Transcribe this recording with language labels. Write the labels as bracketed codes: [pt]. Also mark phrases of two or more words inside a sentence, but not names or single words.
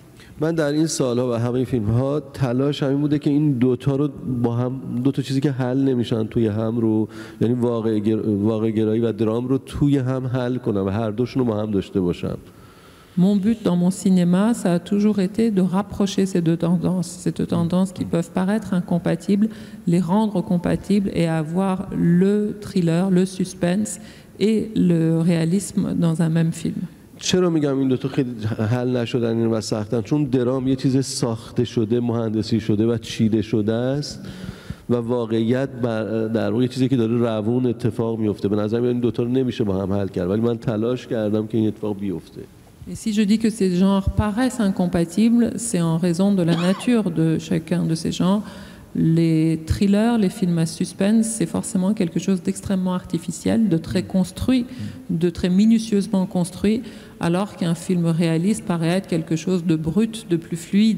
[fa] من در این سالها و همه فیلم‌ها تلاش همین بوده که این دوتا رو با هم دوتا چیزی که حل نمیشن توی هم رو یعنی واقع گرایی و درام رو توی هم حل کنم و هر دوشون رو با هم داشته باشم. [fr] Mon but dans mon cinéma, ça a toujours été de rapprocher ces deux tendances qui peuvent paraître incompatibles, les rendre compatibles et avoir le thriller, le suspense et le réalisme dans un même film. [fa] چرا میگم این دوتا خیلی حل نشدن و سختن؟ چون درام یه چیز ساخته شده، مهندسی شده و چیده شده است و واقعیت در واقع یه چیزی که داره روون اتفاق میفته. به نظر میاد این دوتا رو نمیشه با هم حل کرد ولی من تلاش کردم که این اتفاق بیفته. [fr] Et si je dis que ces genres paraissent incompatibles, c'est en raison de la nature de chacun de ces genres. Les thrillers, les films à suspense, c'est forcément quelque chose d'extrêmement artificiel, de très construit, de très minutieusement construit, alors qu'un film réaliste paraît être quelque chose de brut, de plus fluide.